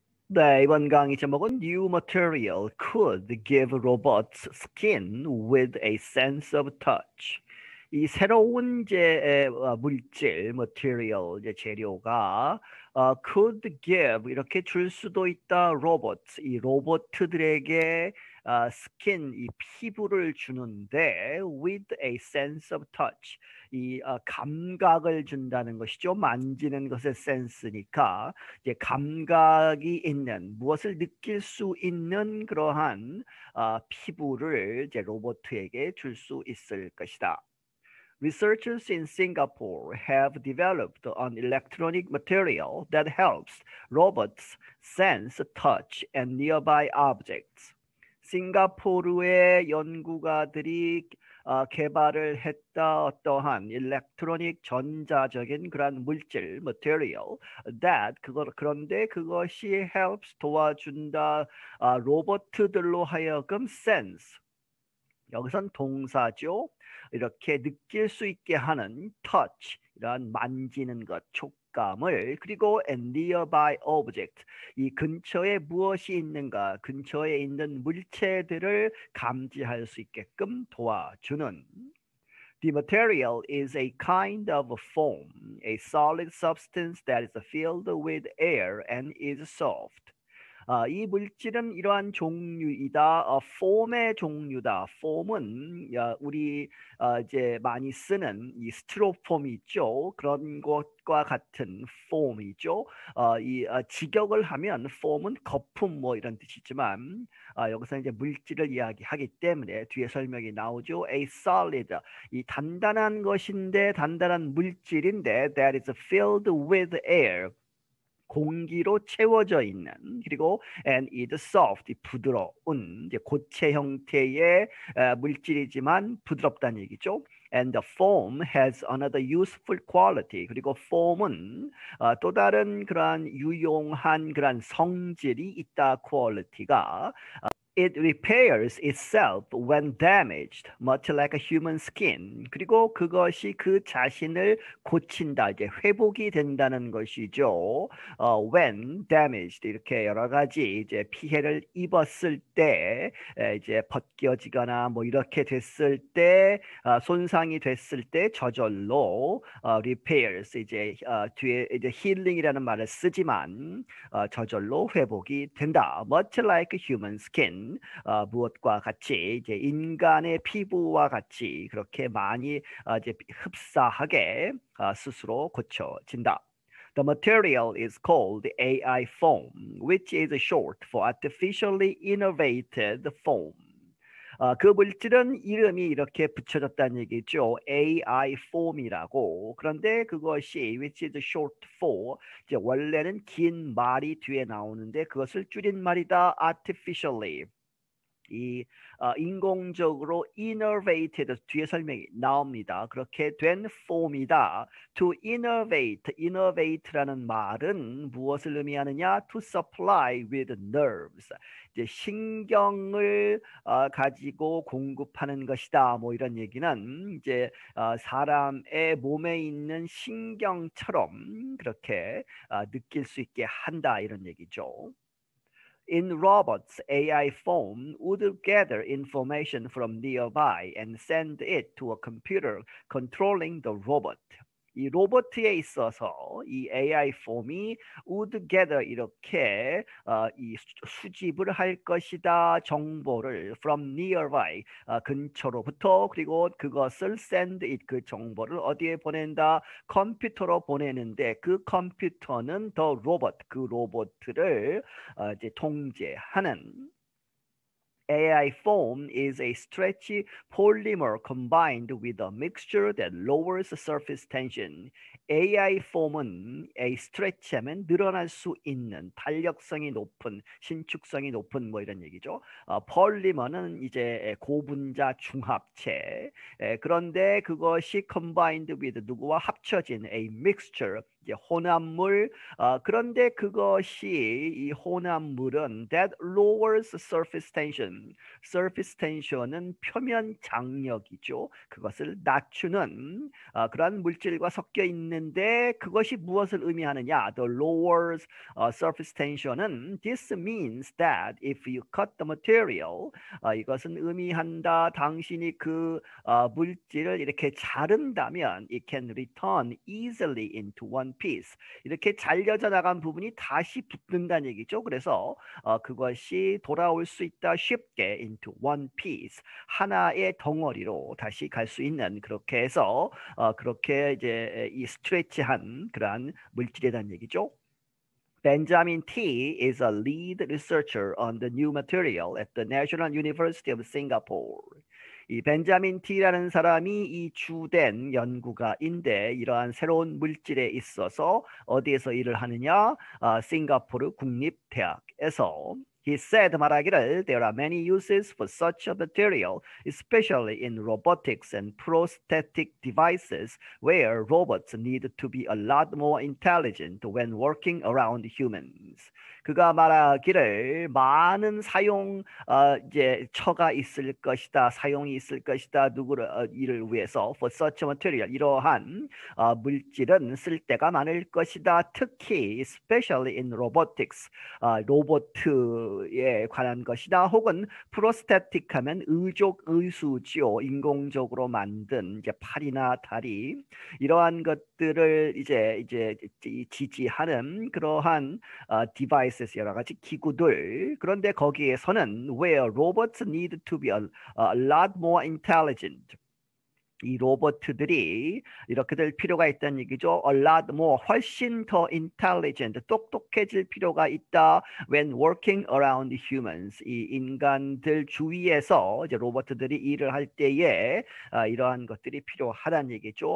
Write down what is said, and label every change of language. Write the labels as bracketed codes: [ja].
[ko] 네, 이번 강의 제목은 [en] New material could give robots skin with a sense of touch. [ko] 이 새로운 물질, material, 재료가 [en] could give [ko] 이렇게 줄 수도 있다. robots, 이 로봇들에게 skin, 이 피부를 주는데 [en] with a sense of touch, [ko] 이 감각을 준다는 것이죠. 만지는 것의 센스니까 이제 감각이 있는 무엇을 느낄 수 있는 그러한 피부를 이제 로봇에게 줄 수 있을 것이다. [en] Researchers in Singapore have developed an electronic material that helps robots sense touch and nearby objects. [ko] 싱가포르의 연구가들이 개발을 했다 어떠한 일렉트로닉 전자적인 그런 물질 [en] material that [ko] 그런데 그것이 [en] helps [ko] 도와준다 로봇들로 하여금 sense 여기선 동사죠. 이렇게 느낄 수 있게 하는 touch, 이런 만지는 것, 촉감을 그리고 [en] and nearby object, [ko] 이 근처에 무엇이 있는가, 근처에 있는 물체들을 감지할 수 있게끔 도와주는 [en] The material is a kind of foam, a solid substance that is filled with air and is soft. [ko] 이 물질은 이러한 종류이다. 폼의 종류다. 폼은 우리 이제 많이 쓰는 이 스티로폼이 있죠. 그런 것과 같은 폼이죠. 이 직역을 하면 폼은 거품 뭐 이런 뜻이지만 여기서 이제 물질을 이야기하기 때문에 뒤에 설명이 나오죠. [en] A solid, [ko] 이 단단한 것인데 단단한 물질인데 [en] that is filled with air. [ko] 공기로 채워져 있는 그리고 [en] and is soft [ko] 부드러운 이제 고체 형태의 물질이지만 부드럽다는 얘기죠. [en] And the foam has another useful quality. [ko] 그리고 폼은 또 다른 그러한 유용한 그러한 성질이 있다. [en] quality가 It repairs itself when damaged, much like a human skin. [ko] 그리고 그것이 그 자신을 고친다, 이제 회복이 된다는 것이죠. [en] When damaged [ko] 이렇게 여러 가지 이제 피해를 입었을 때, 이제 벗겨지거나 뭐 이렇게 됐을 때, 손상이 됐을 때 저절로 repairs 이제 뒤에 이제 healing이라는 말을 쓰지만 저절로 회복이 된다. [en] Much like a human skin. [ko] 무엇과 같이 이제 인간의 피부와 같이 그렇게 많이 이제 흡사하게 스스로 고쳐진다. [en] The material is called AI foam, which is short for artificially innovated foam. [ko] 그 물질은 이름이 이렇게 붙여졌다는 얘기죠. AI 폼이라고. 그런데 그것이 [en] which is short for [ko] 이제 원래는 긴 말이 뒤에 나오는데 그것을 줄인 말이다. [en] artificially. [ko] 이 인공적으로 innovated 뒤에 설명이 나옵니다. 그렇게 된 폼이다. [en] To innovate [ko] 라는 말은 무엇을 의미하느냐? [en] To supply with nerves. [ko] 이제 신경을 가지고 공급하는 것이다. 뭐 이런 얘기는 이제 사람의 몸에 있는 신경처럼 그렇게 느낄 수 있게 한다 이런 얘기죠. [en] In robots, AI foam would gather information from nearby and send it to a computer controlling the robot. [ko] 이 로봇에 있어서 이 AI 폼이 [en] would gather [ko] 이렇게 이 수집을 할 것이다. 정보를 [en] from nearby [ko] 근처로부터 그리고 그것을 [en] send it [ko] 그 정보를 어디에 보낸다? 컴퓨터로 보내는데 그 컴퓨터는 [en] the robot [ko] 그 로봇을 이제 통제하는 [en] AI foam is a stretchy polymer combined with a mixture that lowers surface tension. [ko] AI 폼은 [en] a stretch [ko] 하면 늘어날 수 있는 탄력성이 높은 신축성이 높은 뭐 이런 얘기죠. 폴리머는 이제 고분자 중합체. 그런데 그것이 [en] combined with [ko] 누구와 합쳐진 [en] a mixture [ko] 이제 혼합물. 그런데 그것이 이 혼합물은 [en] that lowers surface tension [ko] surface tension은 표면 장력이죠. 그것을 낮추는 그러한 물질과 섞여 있는데 그것이 무엇을 의미하느냐? [en] The lower surface tension은 this means that if you cut the material [ko] 이것은 의미한다. 당신이 그 물질을 이렇게 자른다면 [en] it can return easily into one piece. [ko] 이렇게 잘려져 나간 부분이 다시 붙는다는 얘기죠. 그래서 그것이 돌아올 수 있다 쉽게 [en] into one piece. [ko] 하나의 덩어리로 다시 갈 수 있는 그렇게 해서 그렇게 이제 이 스트레치한 그러한 물질이라는 얘기죠. [en] Benjamin T is a lead researcher on the new material at the National University of Singapore. [ko] 이 벤자민 T라는 사람이 이 주된 연구가인데 이러한 새로운 물질에 있어서 어디에서 일을 하느냐? 싱가포르 국립대학에서. [en] He said [ko] 말하기를 [en] there are many uses for such a material, especially in robotics and prosthetic devices where robots need to be a lot more intelligent when working around humans. [ko] 그가 말하기를 많은 사용 이제 처가 있을 것이다, 사용이 있을 것이다. 누구를 이를 위해서 [en] for such a material [ko] 이러한 물질은 쓸 때가 많을 것이다. 특히 [en] especially in robotics [ko] 로보트에 관한 것이다. 혹은 prosthetic 하면 의족 의수지요. 인공적으로 만든 이제 팔이나 다리 이러한 것들을 이제 지지하는 그러한 디바이스 여러 가지 기구들. 그런데 거기에서는 [en] where robots need to be a lot more intelligent. [ko] 이 로봇들이 이렇게 될 필요가 있다는 얘기죠. [en] A lot more, [ko] 훨씬 더 intelligent, 똑똑해질 필요가 있다. [en] When working around humans, [ko] 이 인간들 주위에서 이제 로봇들이 일을 할 때에 이러한 것들이 필요하다는 얘기죠.